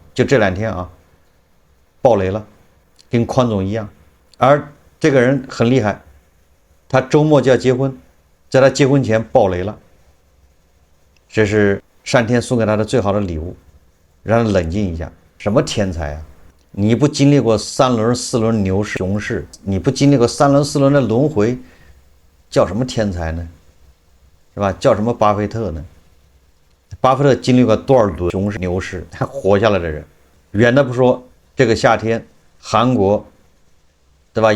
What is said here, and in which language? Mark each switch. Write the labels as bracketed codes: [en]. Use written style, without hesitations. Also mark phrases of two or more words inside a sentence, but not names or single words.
[zh] 就這2天爆雷了，跟寬總一樣。而這個人很厲害，他周末就要結婚， 在他結婚前爆雷了，這是上天送給他的最好的禮物，讓他冷靜一下。什麼天才啊？你不經歷過3輪、4輪牛市、熊市，你不經歷過3輪、4輪的輪迴，叫什麼天才呢？是吧？叫什麼巴菲特呢？巴菲特經歷過多少輪熊市、牛市，還活下來的人，遠的不說，這個夏天韓國，對吧？